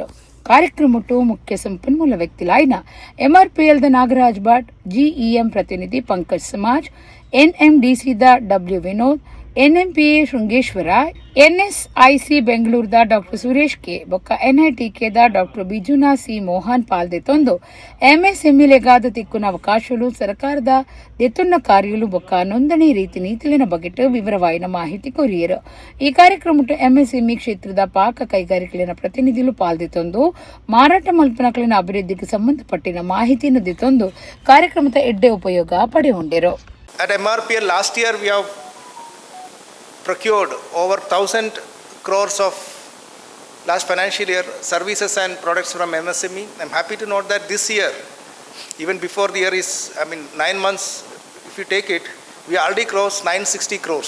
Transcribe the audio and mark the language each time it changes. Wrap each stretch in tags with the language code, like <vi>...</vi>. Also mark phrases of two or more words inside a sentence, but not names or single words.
<tcy>ಕಾರ್ಯಕ್ರಮಟ್ಟು ಮುಖ್ಯ ಸಂಪನ್ಮೂಲ ವ್ಯಕ್ತಿಲಾಯಿನ ಎಂಆರ್ಪಿಎಲ್ ನಾಗರಾಜ್ ಭಟ್, ಜಿಇಎಂ ಪ್ರತಿನಿಧಿ ಪಂಕಜ್ ಸಮಾಜ್, ಎನ್ಎಂಡಿಸಿದ ಡಬ್ಲ್ಯೂ ವಿನೋದ್, ಎನ್ಎಂಪಿಎ ಶೃಂಗೇಶ್ವರ, ಎನ್ಎಸ್ಐಸಿ ಬೆಂಗಳೂರದ ಡಾಕ್ಟರ್ ಸುರೇಶ್ ಕೆ ಬೊಕ್ಕ ಎನ್ಐಟಿಕೆದ ಡಾಕ್ಟರ್ ಬಿಜುನಾ ಸಿ ಮೋಹನ್ ಪಾಲ್ದೆತ್ತೊಂದು ಎಂಎಸ್ಎಂಇ ಲೆಗಾದ ತಿಕ್ಕುನ ಅವಕಾಶಲು ಸರ್ಕಾರದ ದೆತ್ತುನ್ನ ಕಾರ್ಯಲು ಬೊಕ್ಕ ನೋಂದಣಿ ರೀತಿ ನೀತಿಲಿನ ಬಗೆಟ್ ವಿವರವಾಯಿನ ಮಾಹಿತಿ ಕೊರಿಯರು. ಈ ಕಾರ್ಯಕ್ರಮಟ್ಟು ಎಂಎಸ್ಎಂಇ ಕ್ಷೇತ್ರದ ಪಾಕ ಕೈಗಾರಿಕೆಲಿನ ಪ್ರತಿನಿಧಿಗಳು ಪಾಲ್ದೆತ್ತೊಂದು ಮಾರಾಟ ಮಲ್ಪನಕಲಿನ ಅಭಿವೃದ್ಧಿಗೆ ಸಂಬಂಧಪಟ್ಟಿನ ಮಾಹಿತಿಯನ್ನು ದೆತ್ತೊಂದು ಕಾರ್ಯಕ್ರಮದ ಎಡ್ಡೆ ಉಪಯೋಗ ಪಡೆಯುಂಡೆರು.</tcy> <en>At MRPL last year we have procured over 1,000 crores of last financial year services and products from MSME. I'm happy to note that this year, even before the year is, 9 months, if you take it, we already crossed 960 crores.</en>